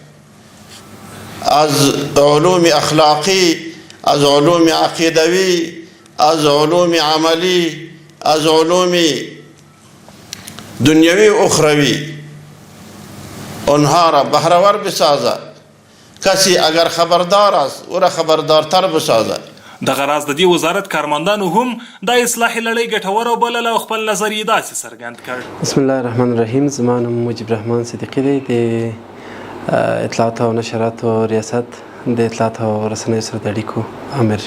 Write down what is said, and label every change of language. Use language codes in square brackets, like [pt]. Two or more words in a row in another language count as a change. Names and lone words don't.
[fa] از علوم اخلاقی، از علوم عقیدوی، از علوم عملی، از علوم دنیوی و اخروی آنها را بهره‌ور بسازد. کسی اگر خبردار است او را خبردارتر بسازد. [ps] دغه راز د دې وزارت کارمندانو هم د اصلاحي لړۍ ګټوره وبلله او خپل نظر یې داسې څرګند کړ. [ar] بسم الله الرحمن الرحیم. [ps] زما نوم مجیب رحمان صدیقی دی، د اطلاعات او نشراتو ریاست د اطلاعات او رسنیو سره د اړیکو امر.